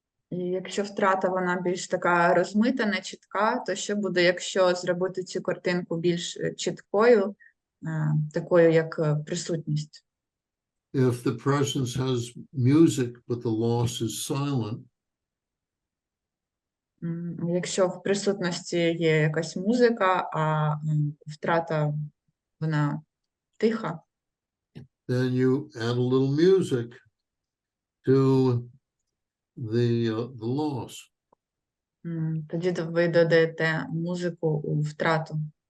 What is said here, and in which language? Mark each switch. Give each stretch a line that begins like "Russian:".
Ukrainian: І якщо втрата вона більш така розмита, нечітка, то що буде, якщо зробити цю картинку більш чіткою, такою як присутність?
English: If the presence has music, but the loss is silent,
Ukrainian: Якщо в присутності є якась музика, а втрата вона тиха,
English: then you add a little music to the loss.
Ukrainian: тоді ви додаєте музику у втрату.